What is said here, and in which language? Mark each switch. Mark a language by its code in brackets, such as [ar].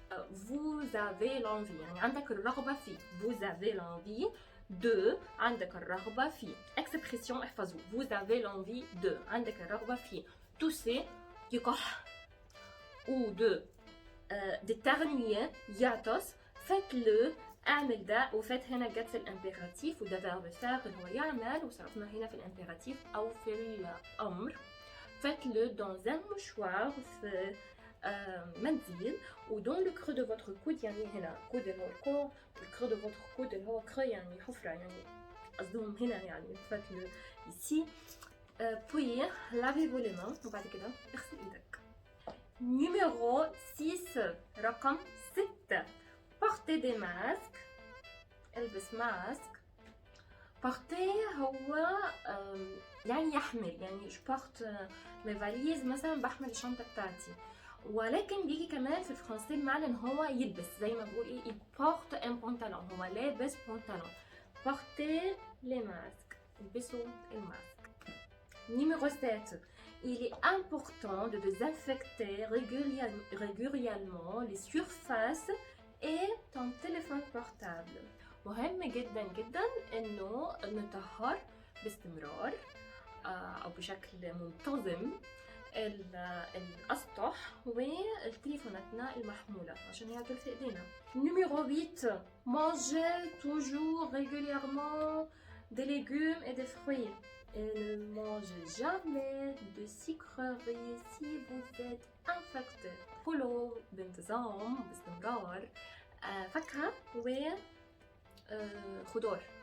[fr] Vous avez l'envie، [ar] يعني عندك الرغبة فيه. [fr] Vous avez l'envie de، [ar] عندك الرغبة فيه. [fr] Expression [ar] احفظوا. [fr] Vous avez l'envie de، [ar] عندك الرغبة فيه. [fr] Tousser [ar] يكح، [fr] ou de ternuyer [ar] يعطس. [fr] Faites-le، [ar] اعمل ده. وفات هنا جت في الامبيراتيف، وده فيرب فاعل هو يعمل، وصرفنا هنا في الامبيراتيف او في الامر. [fr] Faites-le dans un mouchoir، [ar] في منديل. و [fr] dans le creux de votre coude، [ar] يعني هنا coude اللي هو الكوع، الكرو [fr] de votre coude [ar] اللي هو creux يعني حفرة، يعني قصدهم هنا يعني. [fr] faites-le ici. Puis lavez-vous les mains، [ar] وبعد كده اغسل ايدك. [fr] Numéro 6 [ar] رقم 6. [fr] Portez des masques، [ar] البس ماسك. porter هو يعني يحمل، يعني [fr] je porte mes valises [ar] مثلا، بحمل الشنطة بتاعتي. ولكن بيجي كمان في الفرنسي بمعنى ان هو يلبس، زي ما بقول ايه [fr] il porte un pantalon، [ar] هو لابس بنطلون. [fr] portez les masques، [ar] البسوا الماسك. [fr] Numéro 7. Il est important de désinfecter régulièrement les surfaces et ton téléphone portable. [ar] مهم جدا جدا انه نطهر باستمرار او بشكل منتظم الاسطح والتليفوناتنا المحمولة، عشان هي دول في ايدينا. [fr] Numéro 8. Mangez toujours régulièrement des légumes et des fruits. Et ne mangez jamais de sucreries si vous êtes infecté. [ar] كلوا بانتظام باستمرار فاكهة وخضار.